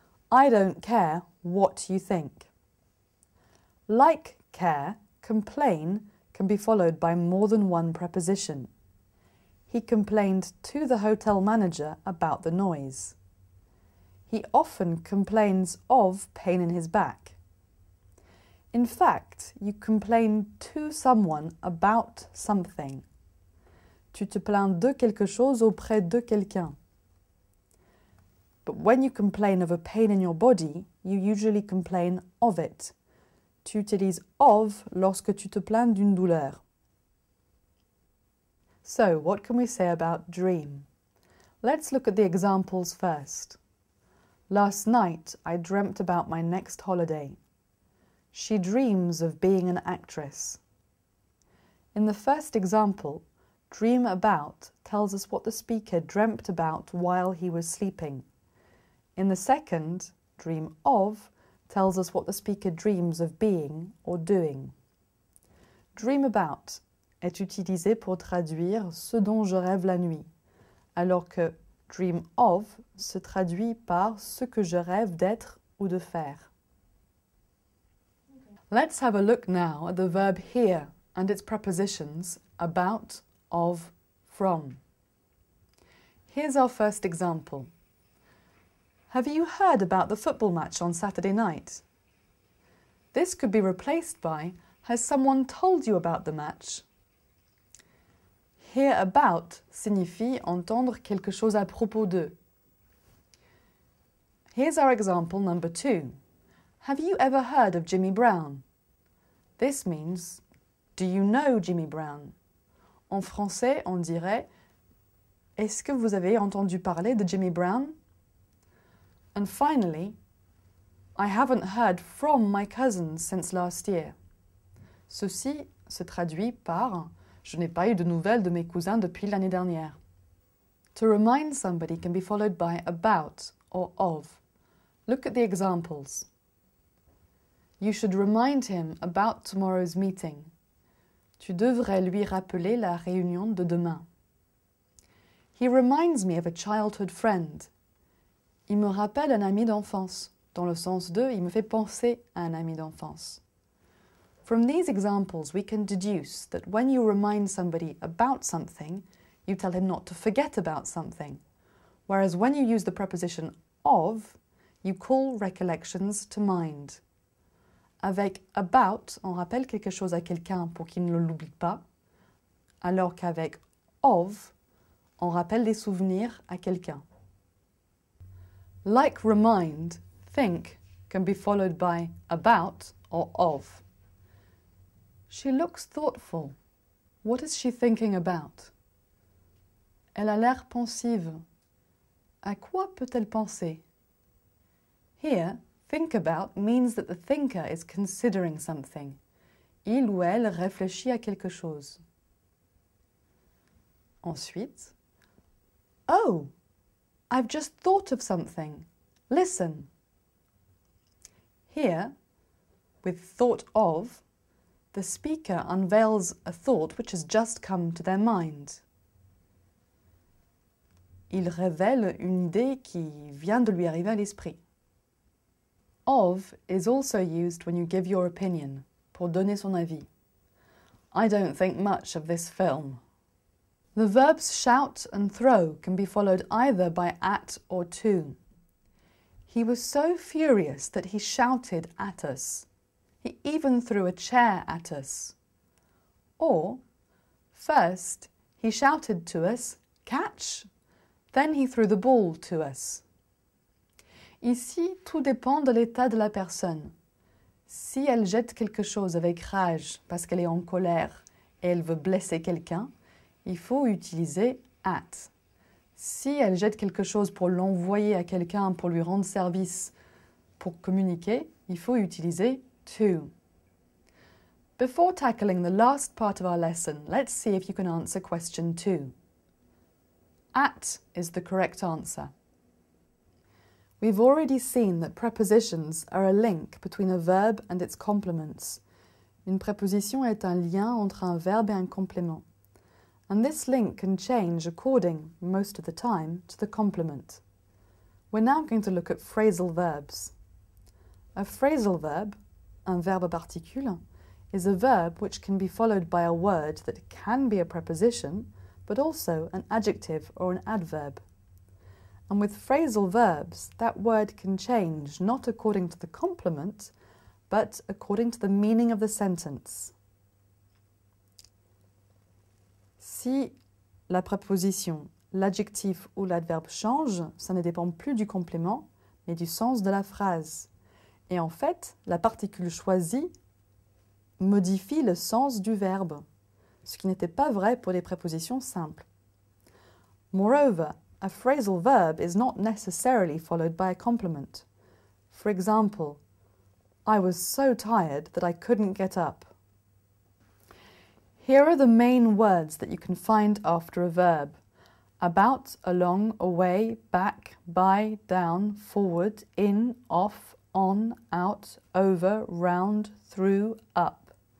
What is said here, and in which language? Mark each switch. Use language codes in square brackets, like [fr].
[en] I don't care what you think. Like care, complain can be followed by more than one preposition. He complained to the hotel manager about the noise. He often complains of pain in his back. In fact, you complain to someone about something. [fr] Tu te plains de quelque chose auprès de quelqu'un. [en] But when you complain of a pain in your body, you usually complain of it. [fr] Tu utilises of lorsque tu te plains d'une douleur. [en] So, what can we say about dream? Let's look at the examples first. Last night, I dreamt about my next holiday. She dreams of being an actress. In the first example, dream about tells us what the speaker dreamt about while he was sleeping. In the second, dream of tells us what the speaker dreams of being or doing. [fr] Dream about est utilisé pour traduire ce dont je rêve la nuit, alors que dream of se traduit par ce que je rêve d'être ou de faire. [en] Let's have a look now at the verb hear and its prepositions about, of, from. Here's our first example. Have you heard about the football match on Saturday night? This could be replaced by, has someone told you about the match? [fr] Hear about signifie entendre quelque chose à propos de. [en] Here's our example number 2. Have you ever heard of Jimmy Brown? This means, do you know Jimmy Brown? [fr] En français, on dirait, est-ce que vous avez entendu parler de Jimmy Brown? [en] And finally, I haven't heard from my cousins since last year. [fr] Ceci se traduit par je n'ai pas eu de nouvelles de mes cousins depuis l'année dernière. [en] To remind somebody can be followed by about or of. Look at the examples. You should remind him about tomorrow's meeting. [fr] Tu devrais lui rappeler la réunion de demain. [en] He reminds me of a childhood friend. [fr] Il me rappelle un ami d'enfance, dans le sens de il me fait penser à un ami d'enfance. [en] From these examples, we can deduce that when you remind somebody about something, you tell him not to forget about something, whereas when you use the preposition of, you call recollections to mind. [fr] Avec about, on rappelle quelque chose à quelqu'un pour qu'il ne l'oublie pas, alors qu'avec of, on rappelle des souvenirs à quelqu'un. [en] Like remind, think can be followed by about or of. She looks thoughtful. What is she thinking about? [fr] Elle a l'air pensive. À quoi peut-elle penser? [en] Here, think about means that the thinker is considering something. [fr] Il ou elle réfléchit à quelque chose. Ensuite, [en] oh, I've just thought of something. Listen. Here, with thought of, the speaker unveils a thought which has just come to their mind. [fr] Il révèle une idée qui vient de lui arriver à l'esprit. [en] Of is also used when you give your opinion, [fr] pour donner son avis. [en] I don't think much of this film. The verbs shout and throw can be followed either by at or to. He was so furious that he shouted at us. He even threw a chair at us. Or, first, he shouted to us, catch! Then he threw the ball to us. [fr] Ici, tout dépend de l'état de la personne. Si elle jette quelque chose avec rage parce qu'elle est en colère et elle veut blesser quelqu'un, il faut utiliser at. Si elle jette quelque chose pour l'envoyer à quelqu'un, pour lui rendre service, pour communiquer, il faut utiliser to. [en] Before tackling the last part of our lesson, let's see if you can answer question 2. At is the correct answer. We've already seen that prepositions are a link between a verb and its complements. [fr] Une préposition est un lien entre un verbe et un complément. [en] and this link can change according, most of the time, to the complement. We're now going to look at phrasal verbs. A phrasal verb, [fr] un verbe à particule, [en] is a verb which can be followed by a word that can be a preposition, but also an adjective or an adverb. And with phrasal verbs, that word can change not according to the complement, but according to the meaning of the sentence. [fr] Si la préposition, l'adjectif ou l'adverbe change, ça ne dépend plus du complément, mais du sens de la phrase. Et en fait, la particule choisie modifie le sens du verbe, ce qui n'était pas vrai pour les prépositions simples. [en] Moreover, a phrasal verb is not necessarily followed by a complement. For example, I was so tired that I couldn't get up. Here are the main words that you can find after a verb: about, along, away, back, by, down, forward, in, off, on, out, over, round, through, up.